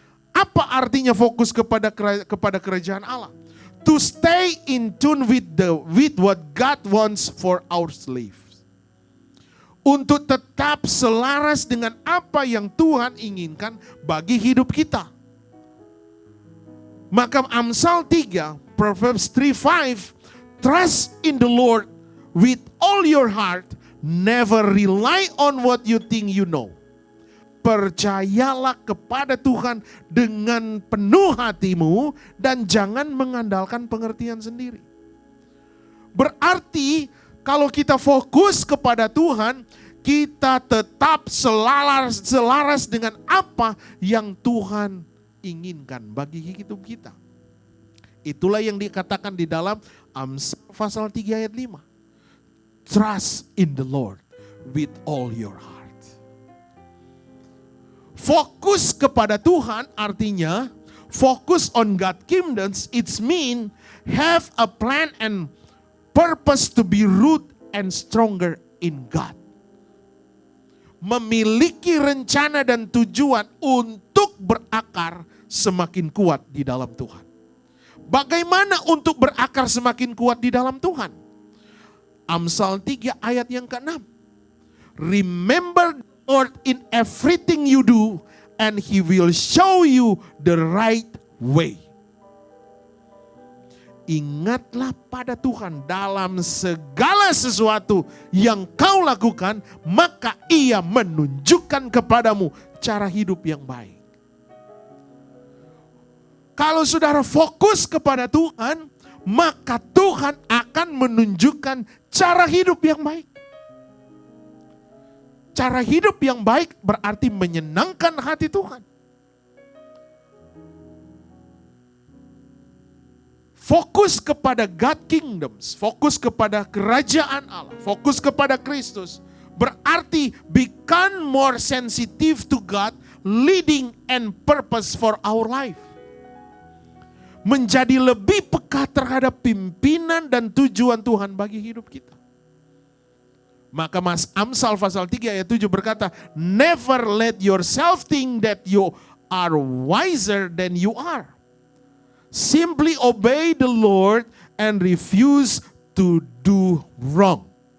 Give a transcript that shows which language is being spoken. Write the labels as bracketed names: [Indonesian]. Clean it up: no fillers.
[Indonesian] Apa artinya fokus kepada kerajaan Allah? [English] To stay in tune with what God wants for our lives. [Indonesian] Untuk tetap selaras dengan apa yang Tuhan inginkan bagi hidup kita. Maka Amsal 3, [English] Proverbs 3:5, trust in the Lord with all your heart, never rely on what you think you know. [Indonesian] Percayalah kepada Tuhan dengan penuh hatimu dan jangan mengandalkan pengertian sendiri. Berarti kalau kita fokus kepada Tuhan, kita tetap selaras dengan apa yang Tuhan inginkan bagi hidup kita. Itulah yang dikatakan di dalam Amsal pasal 3 ayat 5. [English] Trust in the Lord with all your heart. [Indonesian] Fokus kepada Tuhan artinya fokus [English] on God kingdoms. It's mean have a plan and purpose to be root and stronger in God. [Indonesian] Memiliki rencana dan tujuan untuk berakar semakin kuat di dalam Tuhan. Bagaimana untuk berakar semakin kuat di dalam Tuhan? Amsal 3 ayat yang ke-6. [English] Remember the Lord in everything you do and He will show you the right way. [Indonesian] Ingatlah pada Tuhan dalam segala sesuatu yang kau lakukan, maka Ia menunjukkan kepadamu cara hidup yang baik. Kalau saudara fokus kepada Tuhan, maka Tuhan akan menunjukkan cara hidup yang baik. Cara hidup yang baik berarti menyenangkan hati Tuhan. Fokus kepada [English] God kingdoms, [Indonesian] fokus kepada kerajaan Allah, fokus kepada Kristus, berarti [English] become more sensitive to God, leading and purpose for our life. [Indonesian] Menjadi lebih peka terhadap pimpinan dan tujuan Tuhan bagi hidup kita. Maka Amsal pasal 3 ayat 7 berkata, [English] never let yourself think that you are wiser than you are. Simply obey the Lord and refuse to do wrong.